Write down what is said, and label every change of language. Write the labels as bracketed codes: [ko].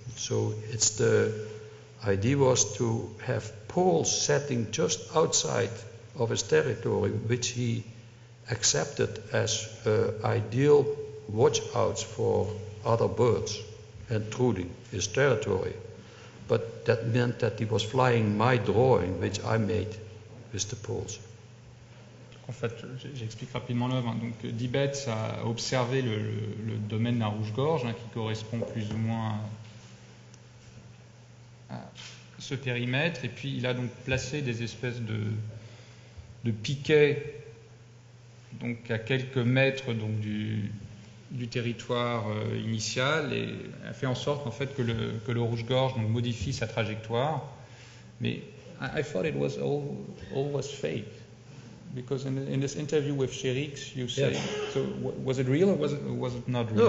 [en] So the idea was to have poles setting just outside of his territory, which he accepted as ideal watchouts for other birds intruding his territory. But that meant that he was flying my drawing, which I made with the poles. [fr] En fait, j'explique rapidement l'œuvre. Donc, Dibetz a observé le domaine d'un rouge-gorge qui correspond plus ou moins à ce périmètre, et puis il a donc placé des espèces de piquets donc à quelques mètres donc du territoire initial, et a fait en sorte en fait que le rouge-gorge donc modifie sa trajectoire. [en] Mais I thought it was all was fake. Because in this interview with Sherix, you say, Yeah. so was it real or was it not real?